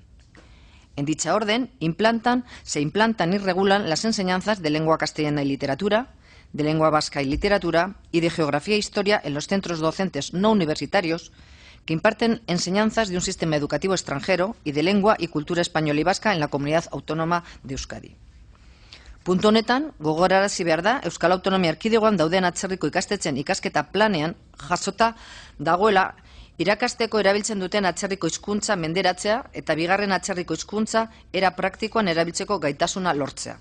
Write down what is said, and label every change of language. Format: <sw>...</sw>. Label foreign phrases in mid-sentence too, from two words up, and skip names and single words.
<es>En dicha orden, se implantan y regulan las enseñanzas de lengua castellana y literatura, de lengua vasca y literatura y de geografía e historia en los centros docentes no universitarios que imparten enseñanzas de un sistema educativo extranjero y de lengua y cultura española y vasca en la Comunidad Autónoma de Euskadi.</es> <eu>Puntu honetan, gogorarazi behar da, Euskal Autonomia Erkidegoan dauden atzerriko ikastetzen ikasketa planean jasota dagoela irakasteko erabiltzen duten atzerriko hizkuntza menderatzea eta bigarren atzerriko hizkuntza era praktikoan erabiltzeko gaitasuna lortzea.</eu>